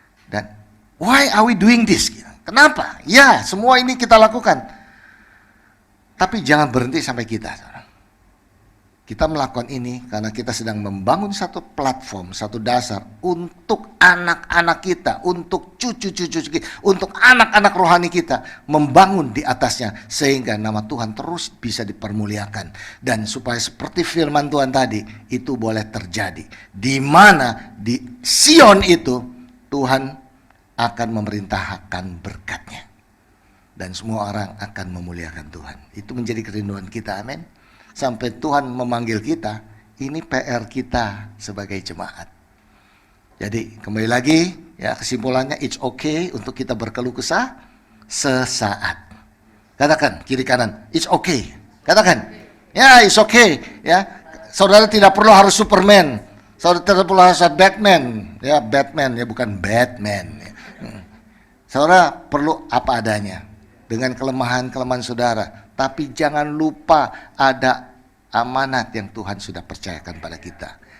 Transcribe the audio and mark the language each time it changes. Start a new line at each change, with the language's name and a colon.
English: Dan why are we doing this?
Indonesian: Kenapa? Ya, semua ini kita lakukan. Tapi jangan berhenti sampai kita. Kita melakukan ini karena kita sedang membangun satu platform, satu dasar untuk anak-anak kita, untuk cucu-cucu kita, untuk anak-anak rohani kita, membangun di atasnya sehingga nama Tuhan terus bisa dipermuliakan. Dan supaya seperti firman Tuhan tadi, itu boleh terjadi. Di mana di Sion itu Tuhan akan memerintahkan berkatnya. Dan semua orang akan memuliakan Tuhan. Itu menjadi kerinduan kita, amin. Sampai Tuhan memanggil kita, ini PR kita sebagai jemaat. Jadi kembali lagi, ya kesimpulannya,
English: it's okay
Indonesian: untuk kita berkeluh kesah sesaat. Katakan kiri kanan,
English: it's okay.
Indonesian: Katakan, ya
English: it's okay.
Indonesian: Ya, saudara tidak perlu harus Superman, saudara tidak perlu harus Batman. Ya Batman, ya bukan Batman. Saudara perlu apa adanya dengan kelemahan-kelemahan saudara. Tapi jangan lupa ada amanat yang Tuhan sudah percayakan pada kita.